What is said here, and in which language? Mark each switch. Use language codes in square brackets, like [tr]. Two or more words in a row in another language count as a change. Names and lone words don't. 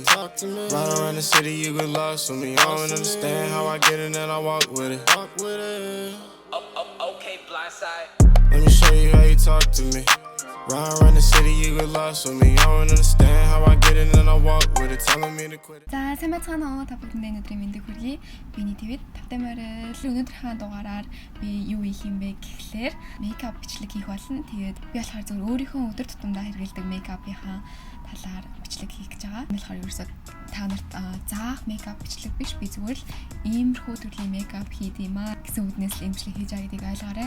[en] Ride around the city, you get lost with me. I don't understand how I get in and I walk with it. Okay, blindside. Let me show you how you talk to me. Ride around the city, you get lost with me. I don't understand how I get in and I walk with it. Telling me to quit it. [mn] За сайн байцгаана уу та бүхэнд өнөөдрийн мэндийг хүргэе. Биний твэд тавтай морил өнөөдрийнхээ дугаараар би юу хийх юм бэ гэхлээр мейкап бичлэг хийх болно. Тэгээд би болохоор зөвхөн өөрийнхөө өдөр тутамдаа хэрэглэдэг мейкапынхаа талаар бичлэг хийх гэж байгаа. Энэ болохоор ерөөсөө та нарт заах мейкап бичлэг биш, би зүгээр л иймэрхүү төрлийн мейкап хийдэг юм аа гэсэн үднээс л имжлэг хийж байгаа гэдгийг ойлгоорой.